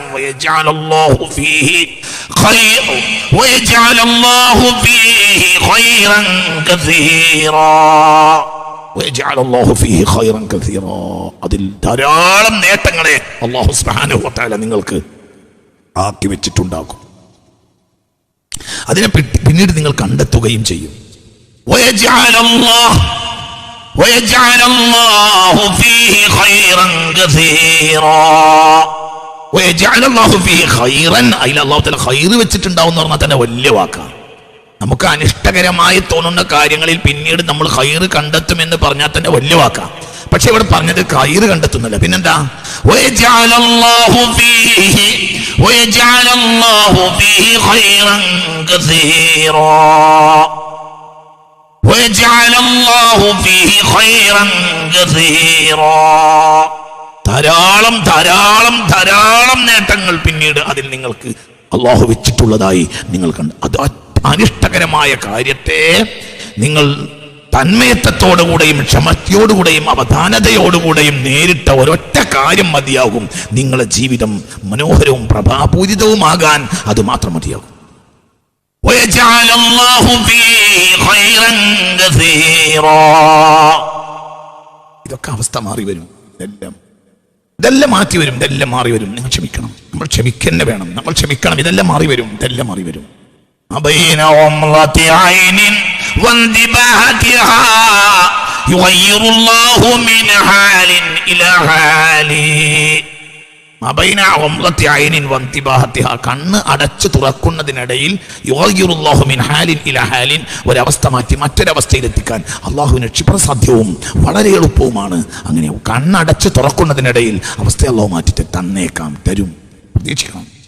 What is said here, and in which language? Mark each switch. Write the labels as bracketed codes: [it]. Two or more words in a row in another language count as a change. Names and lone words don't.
[ar] ويجعل الله فيه خيرا كثيرا. [ml] അതിൽ ധാരാളം നേട്ടങ്ങളെ [ar] الله سبحانه وتعالى [ml] നിങ്ങൾക്ക് ആക്കി വെച്ചിട്ടുണ്ടാകും. അതിനെ പിന്നീട് നിങ്ങൾ കണ്ടെത്തുകയും ചെയ്യും. [ar] ويجعل الله فيه خيرا كثيرا. ويجعل الله فيه خيرا. [ml] അതിൽ [ar] الله تعالى [ml] ഖൈർ വെച്ചിട്ടുണ്ടാവും എന്ന് പറഞ്ഞാൽ തന്നെ വലിയ വാക്കാണ്. നമുക്ക് അനിഷ്ടകരമായി തോന്നുന്ന കാര്യങ്ങളിൽ പിന്നീട് നമ്മൾ ഖൈർ കണ്ടെത്തുമെന്ന് പറഞ്ഞാൽ തന്നെ വലിയ വാക്കാണ്. പക്ഷെ ഇവിടെ പറഞ്ഞത് ഖൈർ കണ്ടെത്തുന്നില്ല, പിന്നെന്താ? [ar] ويجعل الله فيه خيرا كثيرا. ويجعل الله فيه خيرا كثيرا. [ml] ധാരാളം ധാരാളം ധാരാളം നേട്ടങ്ങൾ പിന്നീട് അതിൽ നിങ്ങൾക്ക് അല്ലാഹു വെച്ചിട്ടുള്ളതായി നിങ്ങൾ കണ്ടു. അത് അനിഷ്ടകരമായ കാര്യത്തെ നിങ്ങൾ തന്മയത്വത്തോടുകൂടെയും ക്ഷമയോടുകൂടെയും അവധാനതയോടുകൂടെയും നേരിട്ട ഒരൊറ്റ കാര്യം മതിയാകും നിങ്ങളുടെ ജീവിതം മനോഹരവും പ്രഭാപൂരിതവുമാകാൻ. അത് മാത്രം മതിയാകും. [ar] ويجعل الله فيه خيرا كثيرا. [ml] ഇതൊക്കെ അവസ്ഥ മാറി വരും. ഇതെല്ലാം മാറ്റി വരും, ഇതെല്ലാം മാറി വരും. നിങ്ങൾ ക്ഷമിക്കണം, നമ്മൾ ക്ഷമിക്കന്നെ വേണം, നമ്മൾ ക്ഷമിക്കണം. ഇതെല്ലാം മാറി വരും, ഇതെല്ലാം മാറി വരും. [ar] بين غمضة عين وانتباهتها يغير الله من حال إلى حال. [ml] കണ്ണ് അടച്ചു തുറക്കുന്നതിനിടയിൽ ഒരവസ്ഥ മാറ്റി മറ്റൊരവസ്ഥയിലെത്തിക്കാൻ അള്ളാഹുവിന് ക്ഷിപ്രസാധ്യവും വളരെ എളുപ്പവുമാണ്. അങ്ങനെ കണ്ണടച്ച് തുറക്കുന്നതിനിടയിൽ അവസ്ഥ അള്ളാഹു മാറ്റി തന്നേക്കാം, തരും, പ്രതീക്ഷിക്കണം.